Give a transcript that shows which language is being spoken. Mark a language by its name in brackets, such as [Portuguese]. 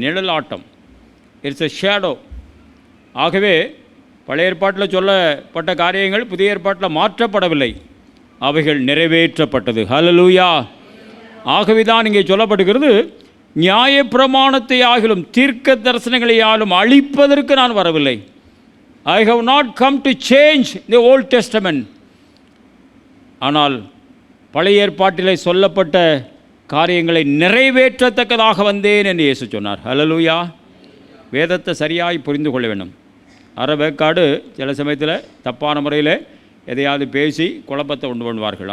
[Tamil] நிழலாட்டம், [English] It's a shadow. [Tamil] ஆகவே பழைய ஏற்பாட்டில் சொல்லப்பட்ட காரியங்கள் புதிய ஏற்பாட்டில் மாற்றப்படவில்லை, அவைகள் நிறைவேற்றப்பட்டது. ஹல்லேலூயா. ஆகவே தான் இங்கே சொல்லப்படுகிறது, நியாயப்பிரமாணத்தை ஆகிலும் தீர்க்க தரிசனங்களையாலும் அழிப்பதற்கு நான் வரவில்லை. [English] I have not come to change the Old Testament. [Tamil] ஆனால் பழைய ஏற்பாட்டிலே சொல்லப்பட்ட காரியங்களை நிறைவேற்றத்தக்கதாக வந்தேன் என்று இயேசு சொன்னார். ஹல்லேலூயா. வேதத்தை சரியாய் புரிந்து கொள்ள வேண்டும். அறவேக்காடு சில சமயத்தில் தப்பான முறையில் எதையாவது பேசி குழப்பத்தை உண்டு பண்ணுவார்கள்.